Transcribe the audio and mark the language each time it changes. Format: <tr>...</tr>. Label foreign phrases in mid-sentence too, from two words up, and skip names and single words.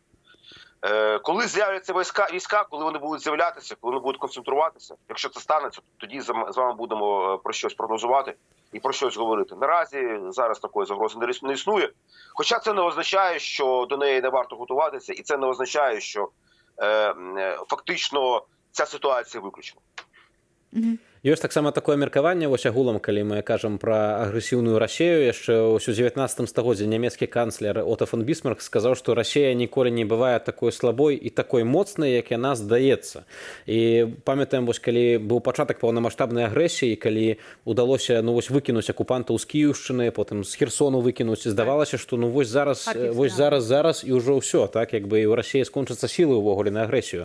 <uk>Коли з'являться війська, коли вони будуть з'являтися, коли вони будуть концентруватися, якщо це станеться, тоді з вами будемо про щось прогнозувати і про щось говорити. Наразі зараз такої загрози не існує. Хоча це не означає, що до неї не варто готуватися, і це не означає, що фактично ця ситуація виключена.</uk> <be>Ёсць таксама такое меркаванне, вось агулам, калі мы кажам пра агрэсіўную Расію, яшчэ ў 19 стагоддзі нямецкі канцлер Отто фон Бісмарк сказаў, што Расія ніколі не бывае такой слабой і такой моцнай, як яна здаецца. І памятаем, вось калі быў пачатак паўнамаштабнай агрэсіі, калі удалося выкінуць акупантаў з Кіеўшчыны, потым з Херсону выкінуць, зараз і ўжо ўсё, так як бы і ў Расіі скончацца сілы ўвогуле на агрэсію.</be>